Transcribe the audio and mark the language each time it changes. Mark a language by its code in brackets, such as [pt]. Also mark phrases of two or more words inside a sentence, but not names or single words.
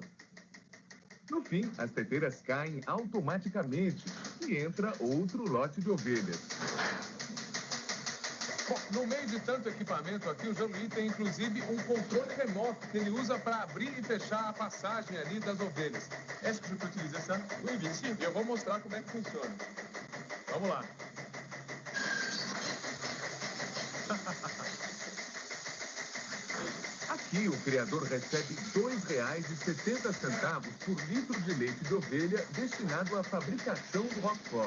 [pt] No fim, as teteiras caem automaticamente e entra outro lote de ovelhas. Bom, no meio de tanto equipamento aqui, o Jean-Louis tem inclusive um controle remoto que ele usa para abrir e fechar a passagem ali das ovelhas. [fr] Est-ce que je peux utiliser ça? Oui, bien sûr. [pt] E eu vou mostrar como é que funciona. Vamos lá. Aqui, o criador recebe R$ 2,70 por litro de leite de ovelha destinado à fabricação do Roquefort.